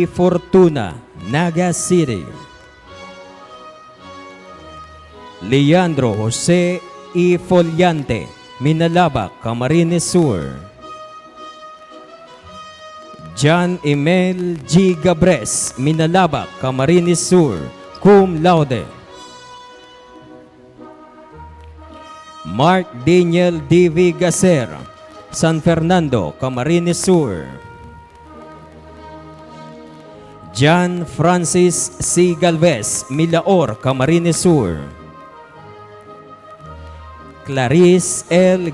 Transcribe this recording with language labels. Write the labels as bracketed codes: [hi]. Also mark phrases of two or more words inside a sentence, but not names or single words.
[en] Fortuna, Naga City. Leandro Jose E. Foliante, Minalabak, Camarines Sur. John Emel G. Gabres, Minalabak, Camarines Sur, [la] cum laude. [en] Mark Daniel D.V. Gaser, San Fernando, Camarines Sur. John Francis C. Galvez, Milaor, Camarines Sur. Clarice L.